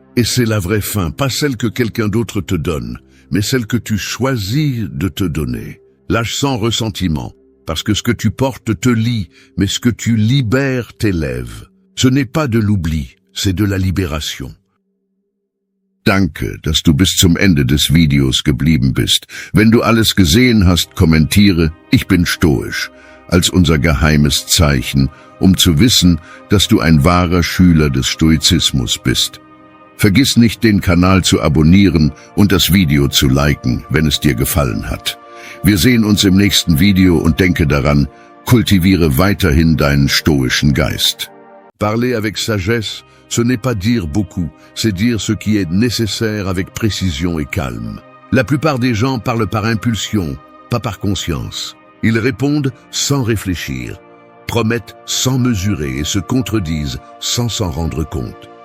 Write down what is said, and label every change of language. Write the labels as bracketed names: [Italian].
[French] Et c'est la vraie fin, pas celle que quelqu'un d'autre te donne, mais celle que tu choisis de te donner. Lâche sans ressentiment, parce que ce que tu portes te lie, mais ce que tu libères t'élève. Ce n'est pas de l'oubli, c'est de la libération. [German] Danke, dass du bis zum Ende des Videos geblieben bist. Wenn du alles gesehen hast, kommentiere, ich bin stoisch, als unser geheimes Zeichen, um zu wissen, dass du ein wahrer Schüler des Stoizismus bist. Vergiss nicht, den Kanal zu abonnieren und das Video zu liken, wenn es dir gefallen hat. Wir sehen uns im nächsten Video und denke daran, kultiviere weiterhin deinen stoischen Geist. [French] Parler avec sagesse, ce n'est pas dire beaucoup, c'est dire ce qui est nécessaire avec précision et calme. La plupart des gens parlent par impulsion, pas par conscience. Ils répondent sans réfléchir, promettent sans mesurer et se contredisent sans s'en rendre compte.